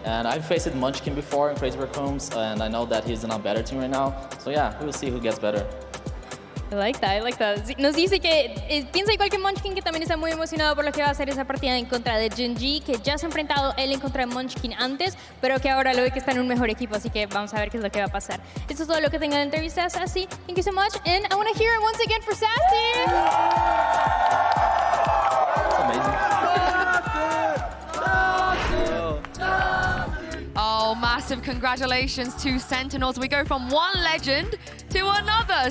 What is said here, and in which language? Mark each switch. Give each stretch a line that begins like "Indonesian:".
English: And I've faced Munchkin before in Crazy Raccoons, and I know that he's in a better team right now. So yeah, we will see who gets better. I like that.
Spanish: Nos dice que piensa igual que Munchkin, que también está muy emocionado por lo que va a hacer esa partida en contra de Genji, que ya se ha enfrentado él en contra de Munchkin antes, pero que ahora lo ve que está en un mejor equipo, así que vamos a ver qué es lo que va a pasar. Esto es todo lo que tengo en la entrevista, Sassy.
English: Thank you so much, and I want to hear it once again for Sassy. Oh, massive congratulations to Sentinels. We go from one legend to another.